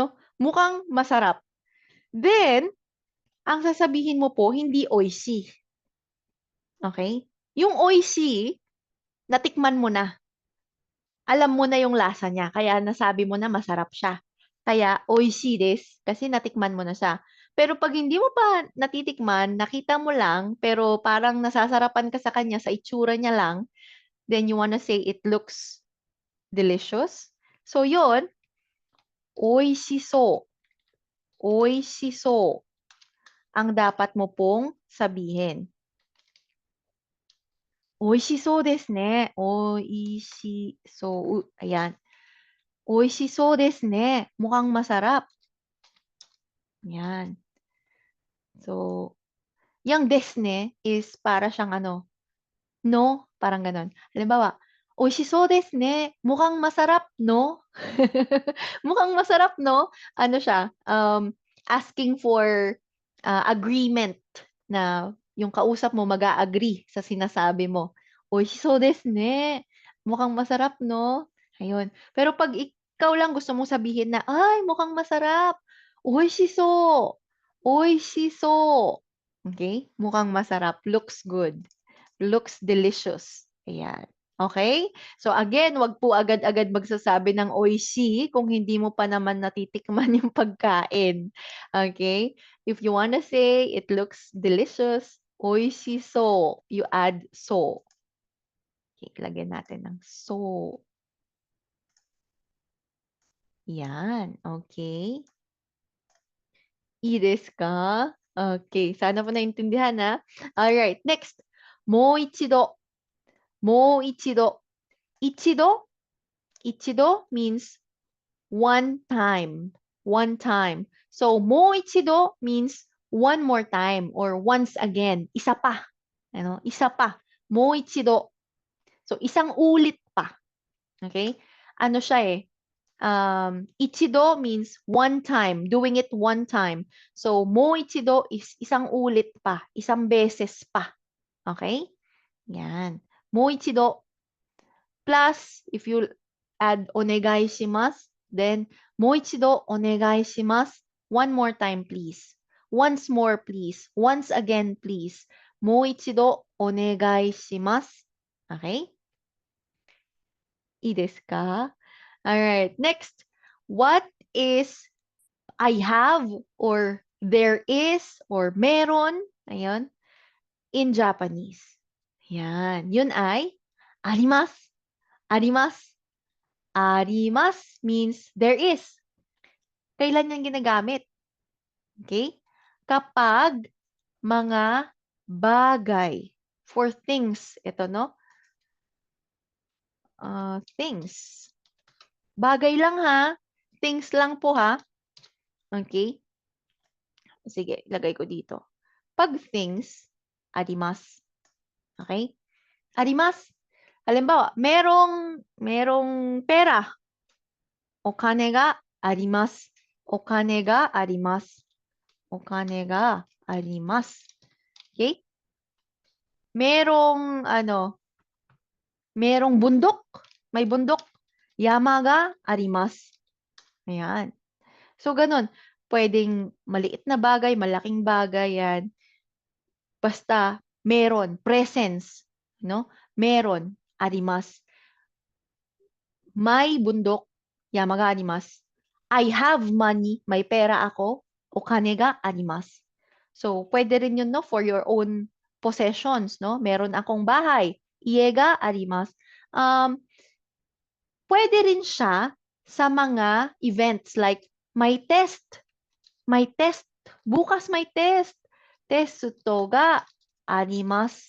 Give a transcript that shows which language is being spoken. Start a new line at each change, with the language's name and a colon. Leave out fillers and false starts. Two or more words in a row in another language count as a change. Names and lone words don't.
Filipino: Mukhang masarap. Then, ang sasabihin mo po, hindi oishi. Okay? Yung oishi, natikman mo na. Alam mo na yung lasa niya, kaya nasabi mo na masarap siya.
Japanese: Kaya 美味しいです,
Filipino: kasi natikman mo na siya. Pero pag hindi mo pa natitikman, nakita mo lang, pero parang nasasarapan ka sa kanya sa itsura niya lang,
English: then you wanna say it looks delicious.
Filipino: So yun, oishiso. Oishiso ang dapat mo pong sabihin.
Japanese: 美味しそうですね。美味しそう。Ayan. 美味しそうですね.
Filipino: Mukhang masarap. Yan. So, yung desne is para siyang ano, no? Parang ganon. Halimbawa,
Japanese: 美味しそうですね.
Filipino: Mukhang masarap, no? Mukhang masarap, no? Ano siya?
English: Asking for agreement
Filipino: na yung kausap mo mag-a-agree sa sinasabi mo.
Japanese: 美味しそうですね.
Filipino: Mukhang masarap, no? Ayun. Pero pag ikaw lang gusto mong sabihin na, ay, mukhang masarap.
Japanese: 美味しそう。美味しそう.
Filipino: Okay? Mukhang masarap.
English: Looks good. Looks delicious.
Filipino: Ayan. Okay? So again, wag po agad-agad magsasabi ng oishi kung hindi mo pa naman natitikman yung pagkain. Okay?
English: If you wanna say it looks delicious, oishiso. You add so.
Filipino: Okay, lagyan natin ng so. Yan. Okay.
Japanese: いいですか? Okay.
Filipino: Sana po naintindihan ha.
English: Alright. Next.
Japanese: もう一度。もう一度.
English: Ichido? Ichido means one time. One time. So,
Japanese: もう一度
English: means one more time or once again.
Filipino: Isa pa. Ano? Isa pa.
Japanese: もう一度.
Filipino: So, isang ulit pa. Okay? Ano siya eh?
English: Ichido means one time, doing it one time. So,
Japanese: もう一度
Filipino: is isang ulit pa, isang beses pa. Okay? Yan.
Japanese: もう一度.
English: Plus, if you add
Japanese: お願いします, then もう一度お願いします.
English: One more time, please. Once more, please. Once again, please.
Japanese: もう一度お願いします. Okay? いいですか?
English: Alright, next. What is I have or there is or
Filipino: meron, ayun,
English: in Japanese?
Filipino: Yan, yun ay
Japanese: あります。あります.
English: Arimasu means there is.
Filipino: Kailan yan ginagamit? Okay? Kapag mga bagay.
English: For things.
Filipino: Ito, no?
English: Things.
Filipino: Bagay lang ha. Things lang po ha. Okay? Sige, lagay ko dito. Pag things, arimasu. Okay? Arimasu. Halimbawa, merong pera.
Japanese: お金があります。お金があります. お金があります.
Filipino: Okay? Merong bundok. May bundok.
Japanese: 山があります.
Filipino: Ayan. So, ganun. Pwedeng maliit na bagay, malaking bagay yan. Basta, meron. Presence. No? Meron. Arimasu. May bundok.
Japanese: 山があります.
English: I have money.
Filipino: May pera ako.
Japanese: お金があります.
Filipino: So, pwede rin yun,
English: no? For your own possessions, no?
Filipino: Meron akong bahay.
Japanese: 家があります.
Filipino: Pwede rin siya sa mga events like may test. May test. Bukas may test.
Japanese: テストがあります.